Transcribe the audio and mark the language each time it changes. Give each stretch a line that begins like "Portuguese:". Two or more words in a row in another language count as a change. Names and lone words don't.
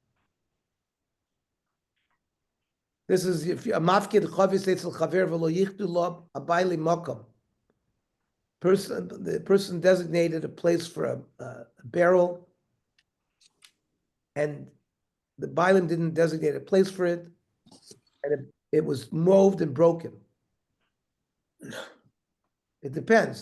English: This is if a
Hebrew: mafkid chavis etzel chaver v'lo yichdu lo abayli makam.
English: The person designated a place for a barrel, and the Bailim didn't designate a place for it, and it was moved and broken. It depends.